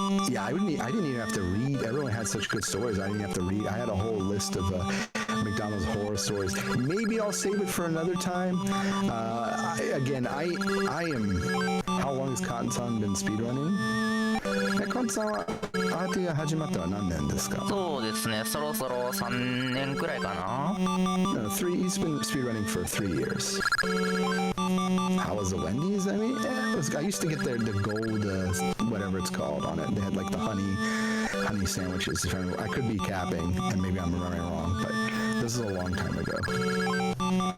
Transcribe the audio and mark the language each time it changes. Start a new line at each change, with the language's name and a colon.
English: Yeah, I didn't even have to read. Everyone had such good stories. I didn't have to read. I had a whole list of McDonald's horror stories. Maybe I'll save it for another time. I am. How long has Cotton-san been speedrunning?
Japanese: Cotton-san はアーティが始まったのは何年ですか？そうですね、そろそろ3年くらいかな。
English: He's been speedrunning for 3 years. How was the Wendy's? I mean, I used to get the gold, whatever it's called on it. They had like the honey sandwiches. I could be capping, and maybe I'm remembering wrong, but this is a long time ago.